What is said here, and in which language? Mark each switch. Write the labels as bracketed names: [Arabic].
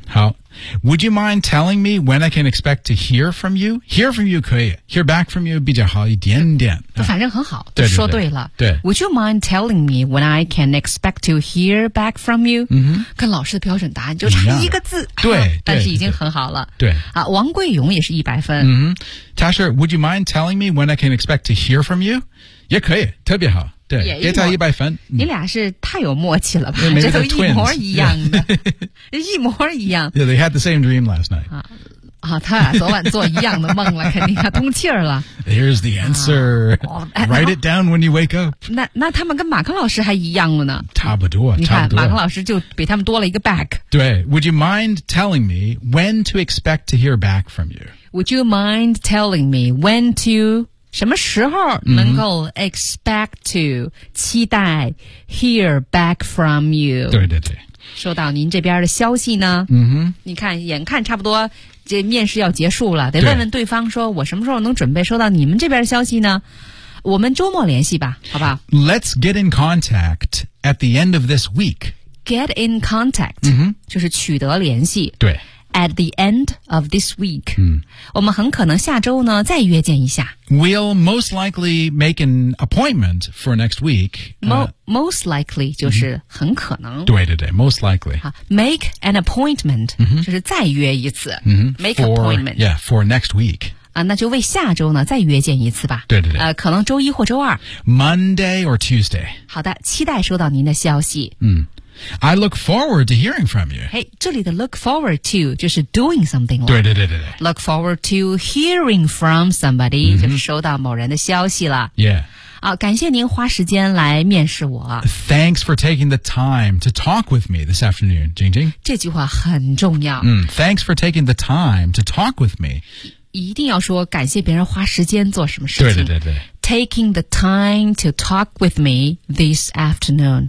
[English] 好 Would you mind telling me when I can expect to hear from you? Hear from you 可以 Hear back from you [Chinese] 比较好一点点反正很好对对对说对了对 [English] Would you mind telling me when I can expect to hear back from you、 mm-hmm. [Chinese] 跟老师的标准答案就差一个字对但是已经很好了对、啊、王贵勇也是一百分、 [English] mm-hmm. Tasha Would you mind telling me when I can expect to hear from you [Chinese] 也可以特别好对给他一百分你俩是太有默契了吧这都一模一样的、 [English] yeah. [Chinese] 一模一样 [English] Yeah, they had the same dream last night [Chinese] 他俩昨晚做一样的梦了肯定要通气儿了 [English] Here's the answer、Write it down when you wake up [Chinese] 那他们跟马克老师还一样了呢差不多你看马克老师就比他们多了一个 back [English] 对 Would you mind telling me when to expect to hear back from you? Would you mind telling me when to... [Chinese] 什么时候能够 [English] expect to、mm-hmm. 期待 hear back from you [Chinese] 对对对收到您这边的消息呢、 [English] mm-hmm. [Chinese] 你看眼看差不多这面试要结束了得问问对方说我什么时候能准备收到你们这边的消息呢我们周末联系吧好吧 [English] Let's get in contact at the end of this week Get in contact、 mm-hmm. [Chinese] 就是取得联系对 [English] At the end of this week,、 [Chinese] 嗯、我们很可能下周呢再约见一下。 [English] We'll most likely make an appointment for next week. Most likely [Chinese] 就是很可能。 [English] 对对对 ，most likely. Make an appointment、 [Chinese] 嗯、就是再约一次。嗯、 [English] make for, appointment. Yeah, for next week. [Chinese] 啊，那就为下周呢再约见一次吧。对对对。可能周一或周二。 [English] Monday or Tuesday. [Chinese] 好的，期待收到您的消息。 [English] 嗯。I look forward to hearing from you. [Chinese] Hey, 这里的 look forward to 就是 doing something 了。对对对对对。 [English] Look forward to hearing from somebody,、 mm-hmm. [Chinese] 就是收到某人的消息了。 [English] Yeah. [Chinese] 好、啊、感谢您花时间来面试我。 [English] Thanks for taking the time to talk with me this afternoon, Jingjing. [Chinese] 这句话很重要。 [English] Mm, thanks for taking the time to talk with me. [Chinese] 一定要说感谢别人花时间做什么事情。对对对对。 [English] Taking the time to talk with me this afternoon.